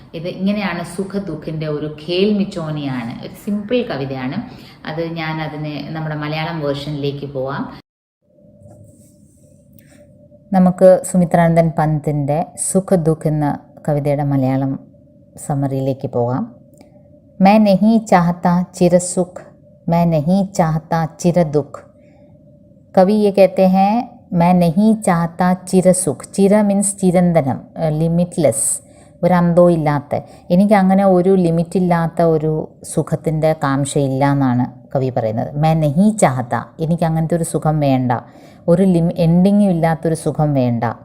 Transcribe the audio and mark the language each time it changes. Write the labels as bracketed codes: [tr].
[ml] ഇത് ഇങ്ങനെയാണ് സുഖ ദുഃഖിന്റെ ഒരു ഖേൽ മിച്ചോനിയാണ്. ഒരു സിമ്പിൾ കവിതയാണ് അത്. ഞാൻ അതിന് നമ്മുടെ മലയാളം വേർഷനിലേക്ക് പോവാം. നമുക്ക് സുമിത്രാനന്ദൻ പന്തിൻ്റെ സുഖ ദുഃഖ് എന്ന കവിതയുടെ മലയാളം സമറിയിലേക്ക് പോകാം. [hi] मैं नहीं चाहता चिर सुख, मैं नहीं चाहता चिर दुख. कवि ये कहते हैं मैं नहीं चाहता चिर सुख. [ml] ചിര മീൻസ് ചിരന്തനം, ലിമിറ്റ്ലെസ്, ഒരു അന്തോ ഇല്ലാത്ത. എനിക്ക് അങ്ങനെ ഒരു ലിമിറ്റില്ലാത്ത ഒരു സുഖത്തിൻ്റെ കാംക്ഷയില്ല എന്നാണ് കവി പറയുന്നത്. [hi] मैं नहीं चाहता, [ml] എനിക്ക് അങ്ങനത്തെ ഒരു സുഖം വേണ്ട, ഒരു എൻഡിങ്ങും ഇല്ലാത്തൊരു സുഖം വേണ്ട.